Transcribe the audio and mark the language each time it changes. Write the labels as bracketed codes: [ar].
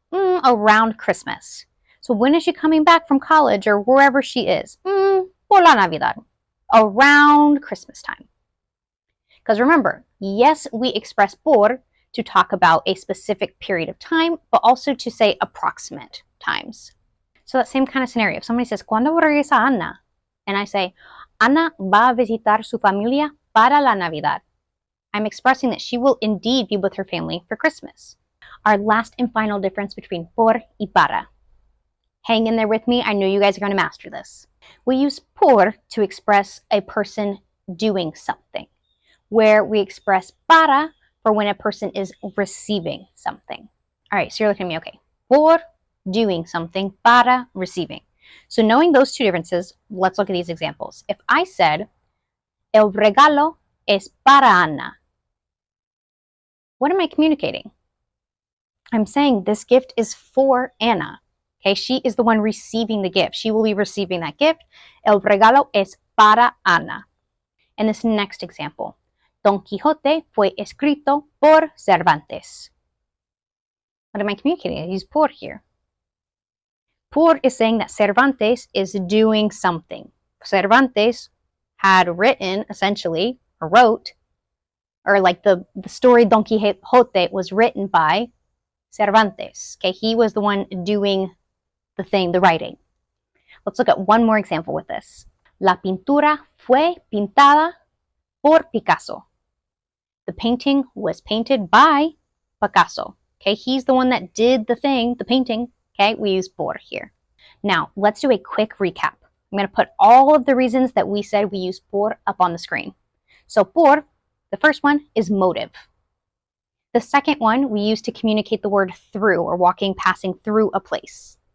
[en] Around Christmas. So when is she coming back from college or wherever she is? [es] Por la Navidad. [en] Around Christmas time. Because remember, yes, we express por to talk about a specific period of time, but also to say approximate times. So that same kind of scenario. If somebody says, [es] ¿Cuándo regresa Ana? [en] And I say, [es] Ana va a visitar su familia para la Navidad. [en] I'm expressing that she will indeed be with her family for Christmas. Our last and final difference between por y para. Hang in there with me. I know you guys are going to master this. We use por to express a person doing something, where we express para for when a person is receiving something. All right, so you're looking at me, okay. Por doing something, para receiving. So knowing those two differences, let's look at these examples. If I said, [es] el regalo es para Ana, [en] what am I communicating? I'm saying this gift is for Anna. Okay, she is the one receiving the gift. She will be receiving that gift. [es] El regalo es para Ana. [en] And this next example, [es] Don Quijote fue escrito por Cervantes. [en] What am I communicating? I use por here. Por is saying that Cervantes is doing something. Cervantes had written, essentially, or wrote, or like the story Don Quixote was written by Cervantes. Okay, he was the one doing the thing, the writing. Let's look at one more example with this. [es] La pintura fue pintada por Picasso. [en] The painting was painted by Picasso. Okay, he's the one that did the thing, the painting. Okay, we use por here. Now, let's do a quick recap. I'm going to put all of the reasons that we said we use por up on the screen. So por, the first one is motive. The second one we use to communicate the word through, or walking, passing through a place.